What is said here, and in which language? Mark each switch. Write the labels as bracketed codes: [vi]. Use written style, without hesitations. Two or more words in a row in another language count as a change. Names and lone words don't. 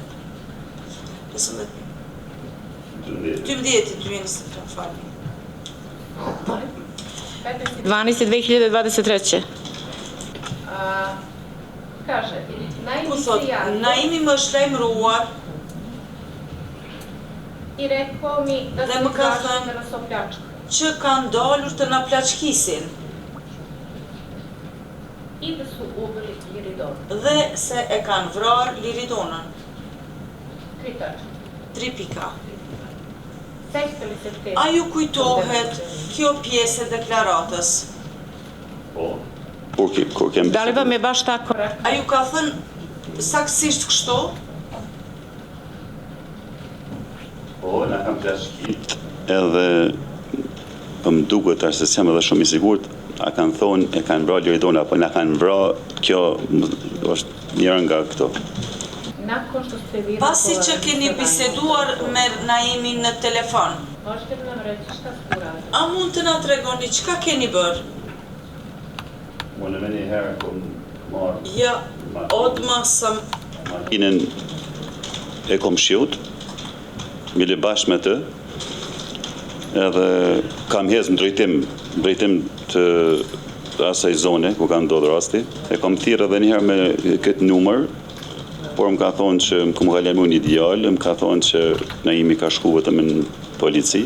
[sq] 12/2023, falni. 12/2023. [sr] Kaže, [sq] Ku thot, Naimi më është lajmëruar [sr] I rekao mi da [sq] dhe se më ka [sr] izašli [sq] thënë [sr] da nas opljačka. [sq] që kanë dalur të na plaçkisin [sr] I da su ubili Liridonu. [sq] dhe se e kanë vrarë Liridonën. [sr] 3 tačke. [sq] 3 pika. [sr] Sećate li se te? [sq] A ju kujtohet kjo pjesë e deklaratës? Kur kem [sr] Da li vam je baš tako? [sq] A ju ka thënë saktësisht kështu? Po, na kam plashkit. Edhe më duket tash se jam edhe shumë I sigurt, a kanë thonë e kanë vrarë Liridona, apo na kanë vrarë, kjo është njëra nga këto. [sr] Nakon što ste vi [sq] Pasi që keni biseduar me Naimin në telefon, [sr] možete li nam reći šta ste uradili? [sq] a mund të na tregoni çka keni bërë? Unë me një herë kom marrë. [sr] Ja, odmah sam [sq] Makinën e komshiut, bile bashkë me të, edhe kam hez në drejtim të asaj zone ku ka ndodhur rasti. E kam thirrë edhe një herë me këtë numër, por më ka thonë që më ka lënë një ideal, më ka thonë që Naimi ka shku vetëm në polici.